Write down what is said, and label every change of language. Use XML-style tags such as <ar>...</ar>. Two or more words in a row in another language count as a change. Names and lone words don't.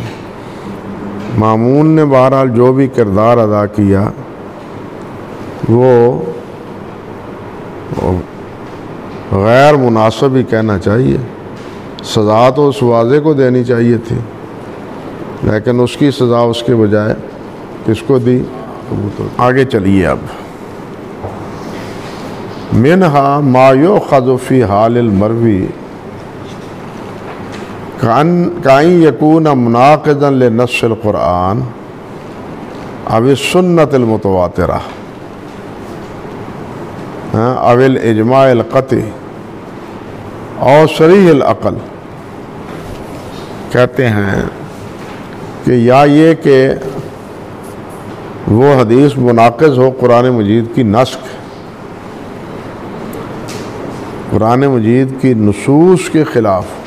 <ur>مامون نے بہرحال جو بھی کردار ادا کیا وہ غیر مناسب ہی کہنا چاہیے، سزا تو اس واضح کو دینی چاہیے تھی، لیکن اس کی سزا اس کے بجائے کس کو دی؟ آگے چلیے اب۔</ur> <ar>منہا ما یؤخذ فی حال المروی کائن یکون مناقضا لنص القرآن او السنت المتواترہ او الاجماع القطعی اور صریح العقل۔</ar> <ur>کہتے ہیں کہ یا یہ کہ وہ حدیث مناقض ہو قرآن مجید کی نسخ، قرآن مجید کی نصوص کے خلاف۔</ur>